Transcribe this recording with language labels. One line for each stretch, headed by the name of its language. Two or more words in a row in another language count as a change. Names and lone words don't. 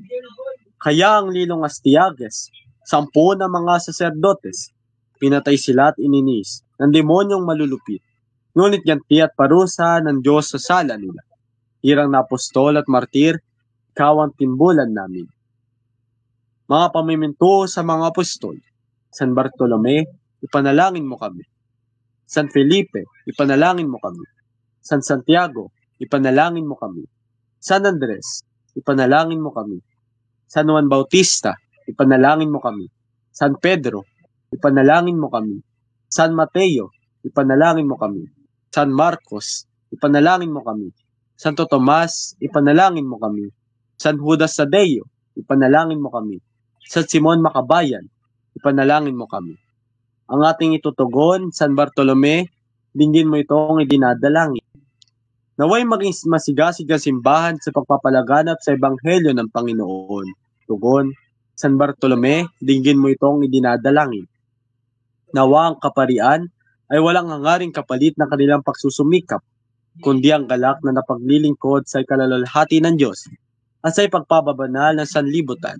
Filipino: Kaya ang lilong Astiages, 10 na mga saserdotes, pinatay sila at ininis ng demonyong malulupit. Ngunit ganti at parusa ng Diyos sa sala nila. Hirang na apostol at martir, ikaw ang timbulan namin. Mga pamiminto sa mga apostol, San Bartolome, ipanalangin mo kami. San Felipe, ipanalangin mo kami. San Santiago, ipanalangin mo kami. San Andres, ipanalangin mo kami. San Juan Bautista, ipanalangin mo kami. San Pedro, ipanalangin mo kami. San Mateo, ipanalangin mo kami. San Marcos, ipanalangin mo kami. Santo Tomas, ipanalangin mo kami. San Judas Tadeo, ipanalangin mo kami. San Simon Makabayan, ipanalangin mo kami. Ang ating itutugon, San Bartolome, dinggin mo itong idinadalangin. Naway maging masigasig ang simbahan sa pagpapalaganap sa Ebanghelyo ng Panginoon. Tugon, San Bartolome, dinggin mo itong idinadalangin. Nawa ang kaparian ay walang hangaring kapalit ng kanilang pagsusumikap, kundi ang galak na napaglilingkod sa ikalalwalhati ng Diyos at sa ipagpapabanal ng sanlibutan.